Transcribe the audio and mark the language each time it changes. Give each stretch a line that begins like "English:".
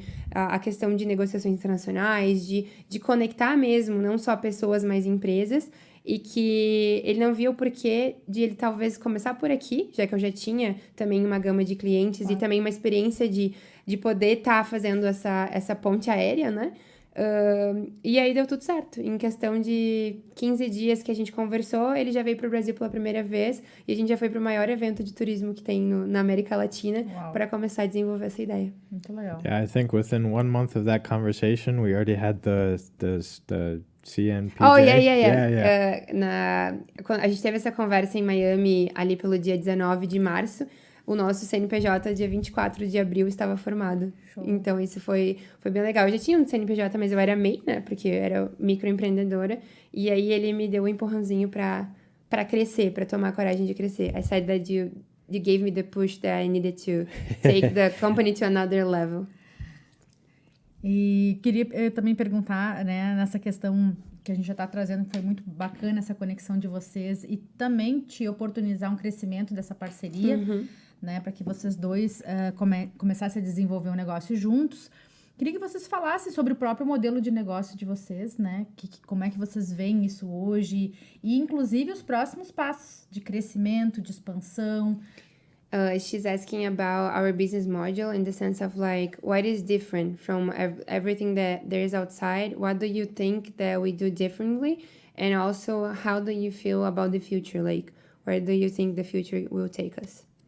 Portuguese: a questão de negociações internacionais, de conectar mesmo, não só pessoas, mas empresas, e que ele não via o porquê de ele talvez começar por aqui, já que eu já tinha também uma gama de clientes e também uma experiência de poder estar fazendo essa ponte aérea, né? E aí deu tudo certo. Em questão de 15 dias que a gente conversou, ele já veio para o Brasil pela primeira vez e a gente já foi para o maior evento de turismo que tem na América Latina para começar a desenvolver essa ideia. Muito legal.
English: Yeah, I think within 1 month of that conversation, we already had the CNPJ. Oh, yeah.
Portuguese: Quando a gente teve essa conversa em Miami ali pelo dia 19 de março. O nosso CNPJ, dia 24 de abril, estava formado. Show. Então, isso foi bem legal. Eu já tinha um CNPJ, mas eu era MEI, né? Porque eu era microempreendedora. E aí, ele me deu um empurrãozinho pra crescer, pra tomar a coragem de crescer.
English: I said that you gave me the push that I needed to take the company to another level.
Portuguese: E queria também perguntar, né, nessa questão que a gente já está trazendo, foi muito bacana essa conexão de vocês e também te oportunizar um crescimento dessa parceria, né, para que vocês dois começassem a desenvolver um negócio juntos. Queria que vocês falassem sobre o próprio modelo de negócio de vocês, né, como é que vocês veem isso hoje e, inclusive, os próximos passos de crescimento, de expansão.
English: She's asking about our business model in the sense of like, what is different from everything that there is outside? What do you think that we do differently? And also, how do you feel about the future? Like, where do you think the future will take us?